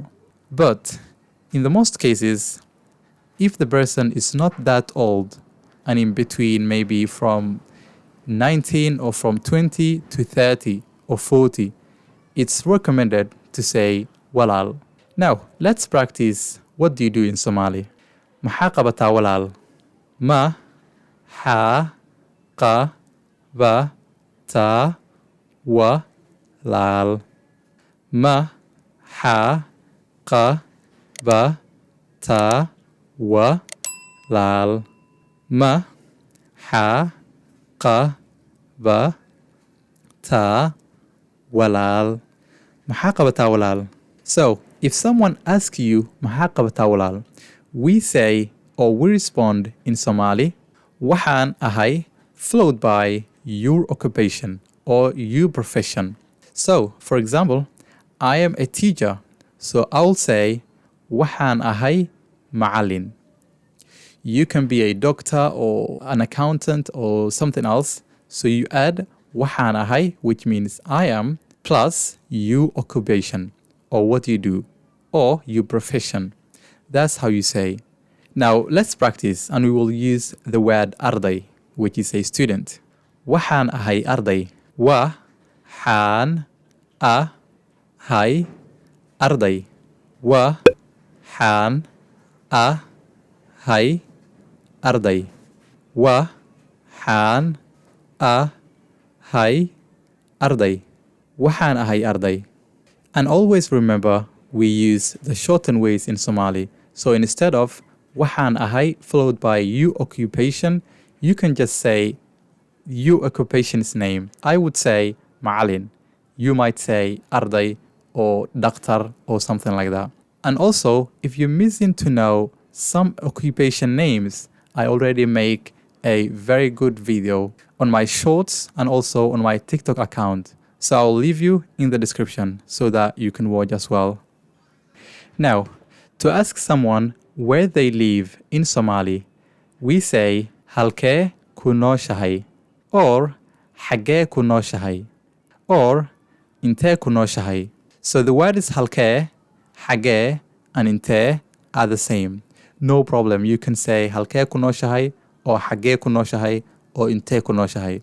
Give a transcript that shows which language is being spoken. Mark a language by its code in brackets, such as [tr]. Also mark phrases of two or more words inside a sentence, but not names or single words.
[en] But in the most cases, if the person is not that old and in between maybe from 19 or from 20 to 30 or 40, it's recommended to say walaal. Now, let's practice what do you do in Somali. [so] Maxaa qabataa walaal? Maxaa qabataa walaal? Maxaa qabataa walaal? Maxaa qabataa walaal? Maxaa qabataa walaal? [en] So, if someone asks you [so] maxaa qabataa walaal, [en] we say or we respond in Somali, [so] waxaan ahay [en] followed by your occupation or your profession. So, for example, I am a teacher. So I will say [so] waxaan ahay macallin. [en] You can be a doctor or an accountant or something else. So you add [so] waxaan ahay, [en] which means I am, plus your occupation or what you do or your profession. That's how you say. Now let's practice and we will use the word arday, which is a student. [so] Waxaan ahay arday. Waxaan ahay arday. Waxaan ahay arday. Waxaan ahay arday. Waxaan ahay arday. [en] And always remember, we use the shortened ways in Somali. So instead of [so] waxaan ahay [en] followed by your occupation, you can just say your occupation's name. I would say macallin. You might say arday or doctor or something like that. And also, if you're missing to know some occupation names, I already make a very good video on my shorts and also on my TikTok account. So I'll leave you in the description so that you can watch as well. Now, to ask someone where they live in Somali, we say [so] halkee ku nooshahay [en] or [so] xagee ku nooshahay [en] or [so] intee ku nooshahay. [en] So the word is [so] halkee, xagee, [en] and intee are the same. No problem. You can say [so] halkee ku nooshahay [en] or [so] xagee ku nooshahay [en] or [so] intee ku nooshahay.